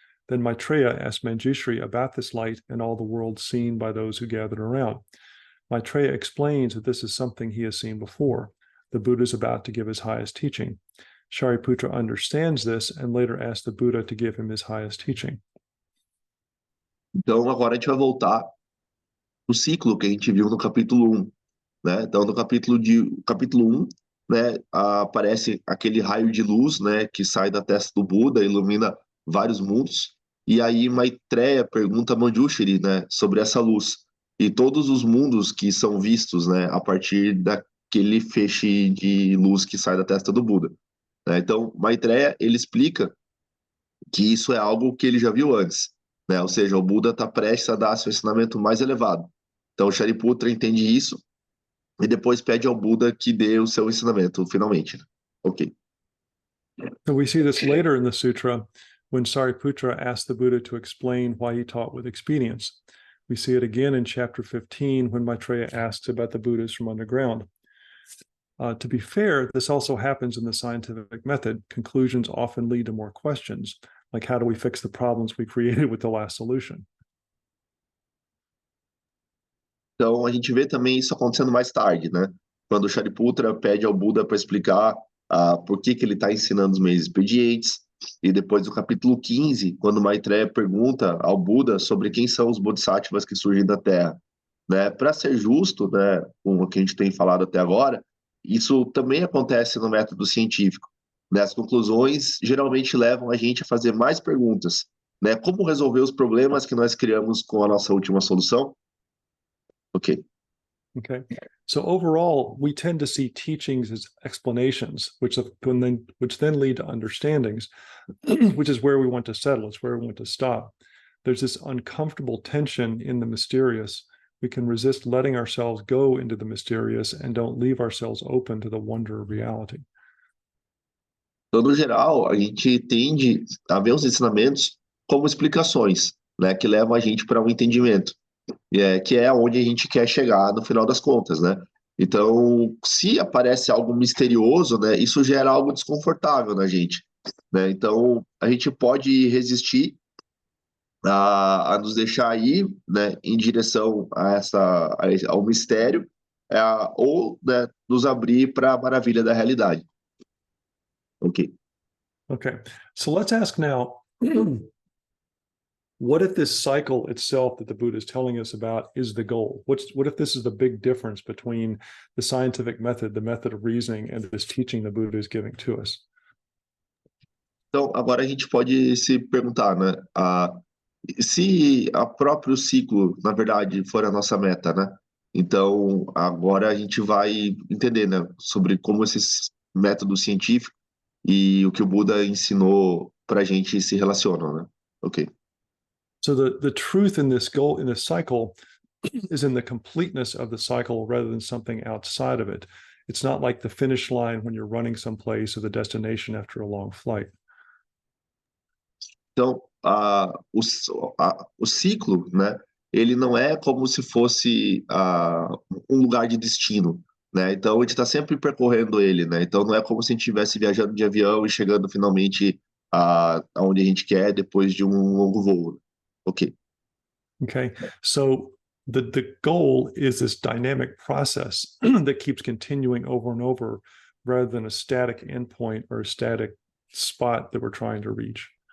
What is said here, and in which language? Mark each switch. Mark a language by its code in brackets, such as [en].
[en] Then Maitreya asked Manjushri about this light and all the worlds seen by those who gathered around. Maitreya explains that this is something he has seen before. The Buddha is about to give his highest teaching. Shariputra understands this and later asks the Buddha to give him his highest teaching. [pt] Então, agora a gente vai voltar no ciclo que a gente viu no capítulo 1, né? Então, no capítulo 1, né, aparece aquele raio de luz, né, que sai da testa do Buda, ilumina vários mundos. E aí Maitreya pergunta a Manjushri, né, sobre essa luz e todos os mundos que são vistos, né, a partir daquele feixe de luz que sai da testa do Buda. Né? Então, Maitreya, ele explica que isso é algo que ele já viu antes, né? Ou seja, o Buda está prestes a dar seu ensinamento mais elevado. Então, o Shariputra entende isso e depois pede ao Buda que dê o seu ensinamento, finalmente. Ok. [en] So we see this later in the sutra when Sariputra asked the Buddha to explain why he taught with expedience. We see it again in chapter 15 when Maitreya asks about the Buddhas from underground. To be fair, this also happens in the scientific method. Conclusions often lead to more questions, like how do we fix the problems we created with the last solution? [pt] Então, a gente vê também isso acontecendo mais tarde, né? Quando o Shariputra pede ao Buda para explicar por que ele está ensinando os meios expedientes, e depois do capítulo 15, quando Maitreya pergunta ao Buda sobre quem são os bodhisattvas que surgem da Terra. Né? Para ser justo, né, com o que a gente tem falado até agora, isso também acontece no método científico. Né? As conclusões geralmente levam a gente a fazer mais perguntas. Né? Como resolver os problemas que nós criamos com a nossa última solução? Ok. Okay. [en] So overall, we tend to see teachings as explanations, which then lead to understandings, which is where we want to settle. It's where we want to stop. There's this uncomfortable tension in the mysterious. We can resist letting ourselves go into the mysterious and don't leave ourselves open to the wonder of reality. [pt] Então, no geral, a gente tende a ver os ensinamentos como explicações, né, que levam a gente para um entendimento, que é onde a gente quer chegar no final das contas, né? Então, se aparece algo misterioso, né, isso gera algo desconfortável na gente, né? Então, a gente pode resistir a nos deixar ir, né, em direção ao mistério, ou, né, nos abrir para a maravilha da realidade. Ok. [en] Okay, so let's ask now, what if this cycle itself that the Buddha is telling us about is the goal? What if this is the big difference between the scientific method, the method of reasoning, and this teaching the Buddha is giving to us? [pt] Então, agora a gente pode se perguntar, né? Se o próprio ciclo, na verdade, for a nossa meta, né? Então, agora a gente vai entender, né, sobre como esse método científico e o que o Buda ensinou para a gente se relacionam, né? Ok. [en] So the truth in this goal, in this cycle, is in the completeness of the cycle rather than something outside of it. It's not like the finish line when you're running someplace or the destination after a long flight. [pt] Então, o ciclo, né, ele não é como se fosse um lugar de destino, né? Então, a gente está sempre percorrendo ele, né? Então, não é como se a gente estivesse viajando de avião e chegando finalmente aonde a gente quer depois de um longo voo. Ok. [en] Okay, so the goal is this dynamic process that keeps continuing over and over rather than a static endpoint or a static spot that we're trying to reach.